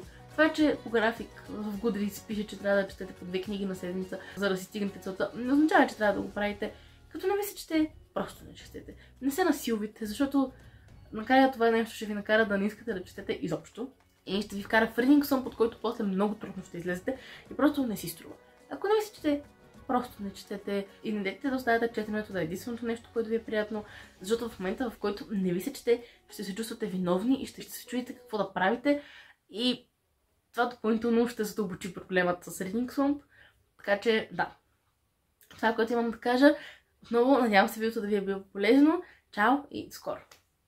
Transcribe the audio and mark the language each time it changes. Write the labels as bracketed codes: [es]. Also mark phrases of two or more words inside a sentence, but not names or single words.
[bg] Това, че по график в Goodreads пише, че трябва да четете по 2 книги на седмица, за да си стигнете целта, не означава, че трябва да го правите. Като не ви се чете, просто не четете. Не се насилвайте, защото накрая това нещо ще ви накара да не искате да четете изобщо и ще ви вкара в [en] reading slump, [bg] под който после много трудно ще излезете и просто не си струва. Ако не ви се чете, просто не четете и не дайте да оставяте четенето да е единственото нещо, което ви е приятно, защото в момента, в който не ви се чете, ще се чувствате виновни и ще се чуете какво да правите и това допълнително ще задълбочи проблемът с [en] reading slump. [bg] Така че, да. Това, което имам да кажа, отново надявам се видеото да ви е било полезно. Чао и до скоро!